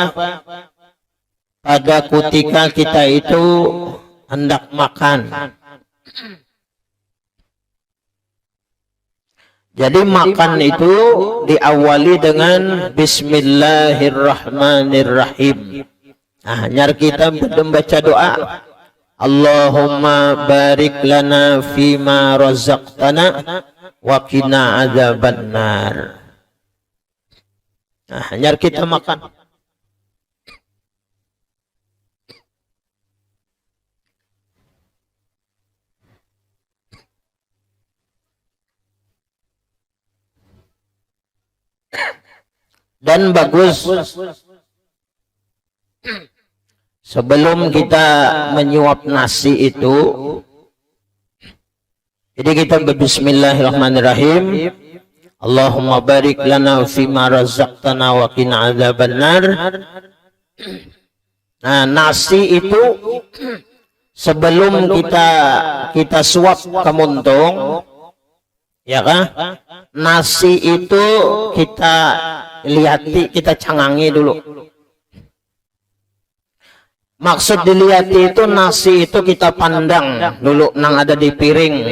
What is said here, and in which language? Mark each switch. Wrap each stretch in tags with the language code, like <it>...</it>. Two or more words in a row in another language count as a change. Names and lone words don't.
<bjn>Pada ketika kita itu hendak makan. Jadi makan itu diawali dengan Bismillahirrahmanirrahim. Nah, nyar kita membaca doa.</bjn> <ar>اللهم بارك لنا فيما رزقتنا وقنا عذاب النار.</ar> <bjn>Nah, nyar kita makan. Dan bagus sebelum kita menyuap nasi itu, jadi kita berbismillahirrahmanirrahim.</bjn> <ar>اللهم بارك لنا فيما رزقتنا وقنا عذاب النار.</ar> <bjn>Nah, nasi itu sebelum kita suap ke muntung, ya kan? Nasi itu kita lihati, kita cangangi dulu. Maksud dilihati itu nasi itu kita pandang dulu nang ada di piring.</bjn>